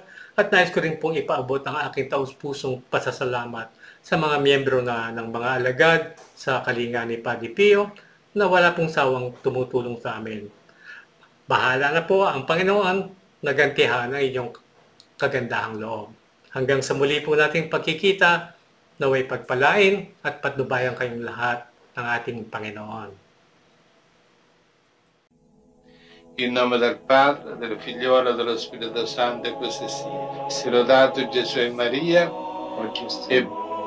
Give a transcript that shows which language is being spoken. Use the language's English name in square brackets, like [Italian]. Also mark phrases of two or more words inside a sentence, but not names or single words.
[Filipino] At nais ko rin pong ipaabot ang aking taus-pusong pasasalamat sa mga miyembro ng mga alagad sa kalinga ni Padre Pio na wala pong sawang tumutulong sa amin. Bahala na po ang Panginoon na gantihan ang inyong kagandahang loob. Hanggang sa muli po nating pagkikita, naway pagpalain at patnubayan kayong lahat ng ating Panginoon. [Italian] In nome del Padre, del Figliolo e dello Spirito Santo, così sia. Sia lodato Gesù e Maria, e